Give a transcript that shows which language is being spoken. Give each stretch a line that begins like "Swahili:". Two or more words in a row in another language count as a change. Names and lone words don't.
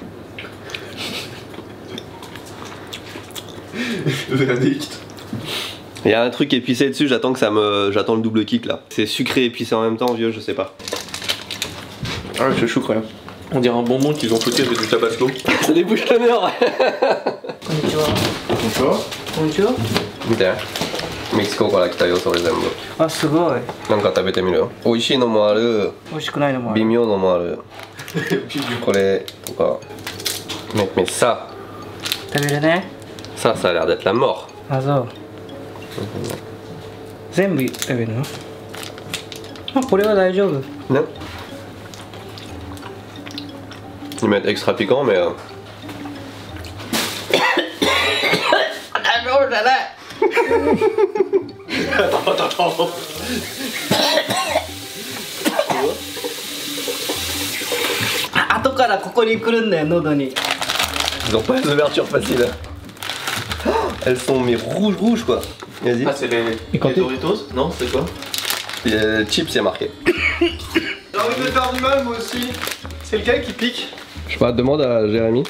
French: Verdict. Il y a un truc épicé dessus, j'attends le double kick là. C'est sucré et épicé en même temps, vieux, je sais pas. Ah c'est chou quand même. On dirait un bonbon qu'ils ont foutu avec du tabasco. Ça débouche le mur. Bonjour. Bonjour.
Japanese: 見てメキシコから来たよそれ全部あ、すごい。なんか食べてみるよ美味しいのもある美味しくないのもある。微妙のもあるこれとか
French: mais ça
Japanese: 食べるね。
French: ça a l'air d'être la mort
Japanese: あ、そう。全部食べるの？あ、これは大丈夫。
French: non ils mettent extra piquant mais Attends.
Japanese: 後からここに来るんだよ、喉に。
French: ils ont pas les ouvertures faciles elles sont mais rouges quoi vas-y Ah c'est les Doritos? Non c'est quoi? chips c'est marqué J'ai envie de faire du mal moi aussi. C'est lequel qui pique? je sais pas demande à Jérémy